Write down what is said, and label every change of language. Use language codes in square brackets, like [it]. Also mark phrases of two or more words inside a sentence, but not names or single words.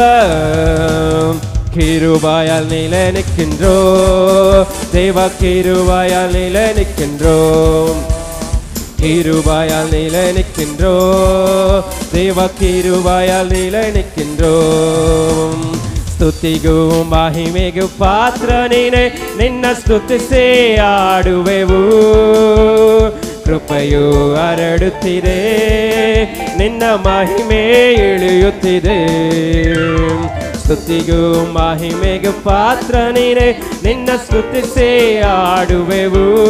[ta] கிருபாயால் நிலை நிற்கின்றோம் தேவ, கிருபாயால் நிலை நிற்கின்றோம், கிருபாயால் நிலை நிற்கின்றோம் தேவ, கிருபாயால் நிலை நிற்கின்றோம். [kn] ಸ್ತುತಿಗೂ ಮಹಿಮೆಗೂ ಪಾತ್ರ ನೀನೆ, ನಿನ್ನ ಸ್ತುತಿಸಿ ಆಡುವೆವು. ಕೃಪೆಯು ಹರಡುತ್ತಿದೆ, ನಿನ್ನ ಮಹಿಮೆ ಇಳಿಯುತ್ತಿದೆ. ಸ್ತುತಿಗೂ ಮಹಿಮೆಗೂ ಪಾತ್ರ ನೀನೆ, ನಿನ್ನ ಸ್ತುತಿಸಿ ಆಡುವೆವು.